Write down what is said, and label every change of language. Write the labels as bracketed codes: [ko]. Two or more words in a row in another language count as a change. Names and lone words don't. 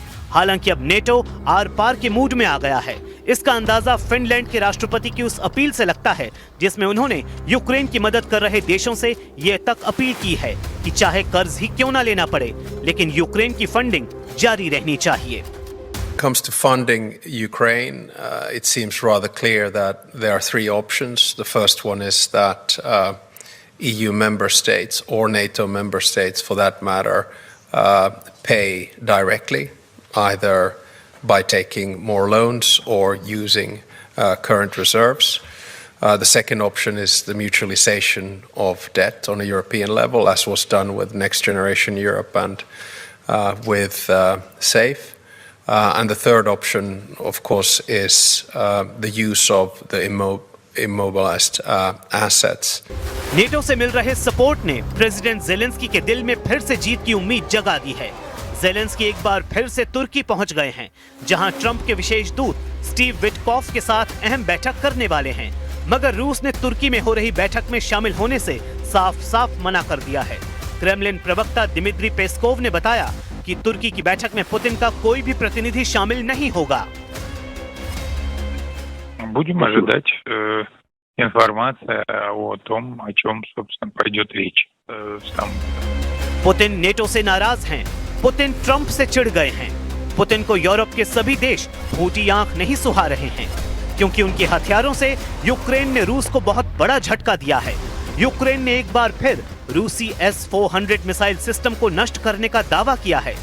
[hi] हालांकि अब नेटो आर पार के मूड में आ गया है। इसका अंदाजा फिनलैंड के राष्ट्रपति की उस अपील से लगता है जिसमें उन्होंने यूक्रेन की मदद कर रहे देशों से ये तक अपील की है कि चाहे कर्ज ही क्यों ना लेना पड़े, लेकिन यूक्रेन की फंडिंग जारी रहनी चाहिए। [en] Comes to funding Ukraine, it seems rather clear that there are three options. The first one is that EU member states or NATO member states, for that matter, pay directly, either by taking more loans or using current reserves. The second option is the mutualization of debt on a European level, as was done with Next Generation Europe and with SAFE. And the third option, of course, is the use of the immobilized assets. [hi] नेटो से मिल रहे सपोर्ट ने प्रेसिडेंट जेलेंस्की के दिल में फिर से जीत की उम्मीद जगा दी है। जेलेंस्की एक बार फिर से तुर्की पहुंच गए हैं, जहां ट्रंप के विशेष दूत स्टीव विटकॉफ के साथ अहम बैठक करने वाले हैं। मगर रूस ने तुर्की में हो रही बैठक में शामिल होने से साफ साफ मना कर दिया है। क्रेमलिन प्रवक्ता दिमित्री पेस्कोव ने बताया कि तुर्की की बैठक में पुतिन का कोई भी प्रतिनिधि शामिल नहीं होगा। [ru] Будем ожидать информация о том, о чем, собственно, пойдет речь. [hi] पुतिन नेटो से नाराज हैं। पुतिन ट्रंप से चिढ़ गए हैं। पुतिन को यूरोप के सभी देश फूटी आंख नहीं सुहा रहे हैं, क्योंकि उनके हथियारों से यूक्रेन ने रूस को बहुत बड़ा झटका दिया है। यूक्रेन ने एक बार फिर रूसी S-400 [en] missile system [hi] को नष्ट करने का दावा किया है।